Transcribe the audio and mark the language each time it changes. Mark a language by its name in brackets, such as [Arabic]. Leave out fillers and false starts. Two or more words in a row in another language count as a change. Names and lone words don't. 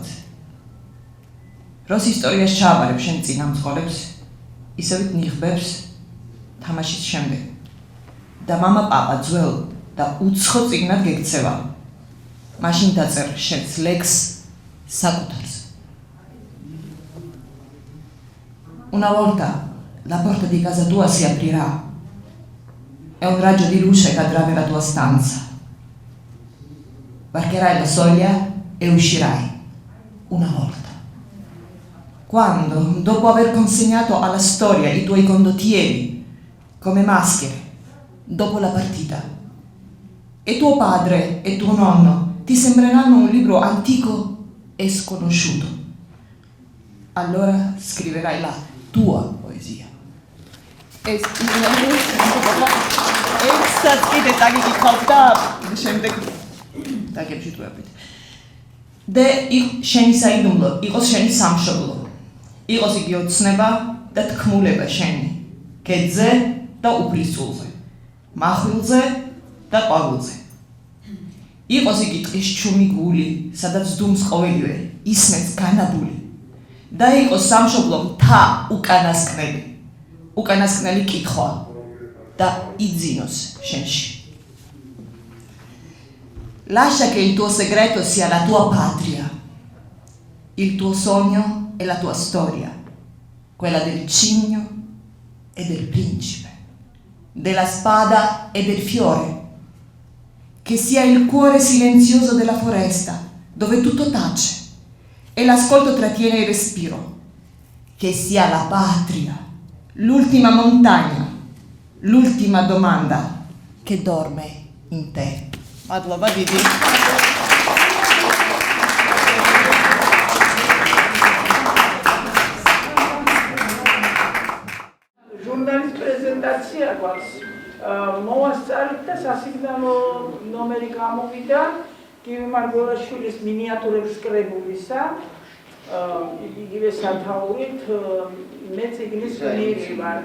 [Georgian] როს ისტორიაში ჩააბარებ შენ წინამძღოლებს, ისევით ნიღბებს თამაშის შემდეგ. და მამა პაპა ძველ და უცხო წიგნად გექცევა. მაშინ დაწერ შენს ლექს საკუთარს. [Italian] Una volta la porta di casa tua si aprirà e un raggio di luce cadrà nella tua stanza. Varcherai la soglia e uscirai. Una volta. Quando, dopo aver consegnato alla storia i tuoi condottieri come maschere, dopo la partita, e tuo padre e tuo nonno ti sembreranno un libro antico e sconosciuto. Allora scriverai la tua poesia. [Georgian] და შენი საიდუმლო იყოს შენი სამშობლო. იყოს იგი ოცნება და თქმულება შენი ქედზე და უფლისწულზე. მახვილზე და ყვავილზე. იყოს იგი ტყის ჩუმი გული, სადაც დუმს ყოველივე, ისმენს განაბული. და იყოს სამშობლო მთა უკანასკნელი. უკანასკნელი კითხვა და იძინოს შენში. [Italian] Lascia che il tuo segreto sia la tua patria, il tuo sogno e la tua storia, quella del cigno e del principe, della spada e del fiore, che sia il cuore silenzioso della foresta, dove tutto tace e l'ascolto trattiene il respiro, che sia la patria, l'ultima montagna, l'ultima domanda che dorme in te. [Georgian] მადლობა დიდი. ჟურნალის პრეზენტაცია გვაქვს. მოვასწარით და სასიგნალო ნომერი გამოვიდა გივი მარგველაშვილის მინიატურების კრებულისა იგივე სათაურით მე წიგნის გმირი ვარ.